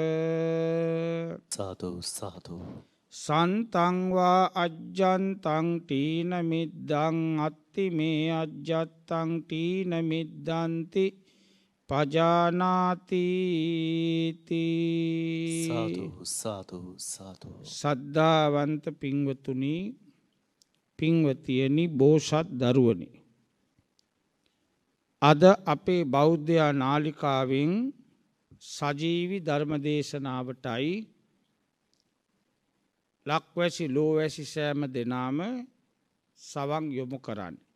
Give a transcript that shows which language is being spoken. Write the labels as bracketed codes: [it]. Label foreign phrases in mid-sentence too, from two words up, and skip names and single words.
[si] සාදු සාදු. [pi] සන්තංවා අජ්ජන්තං තීන මිද්දං අත්ති මේ අජ්ජත්තං තීන මිද්දන්ති පජානාතිති. [si] සාදු සාදු සාදු. සද්ධාවන්ත පින්වතුනි පින්වතියනි බෝසත් දරුවනි, අද අපේ බෞද්ධ නාලිකාවෙන් සජීවි ධර්මදේශනාවටයි ලක්වැසි ලෝවැසි සෑම දෙනාම සවන් යොමු කරන්න.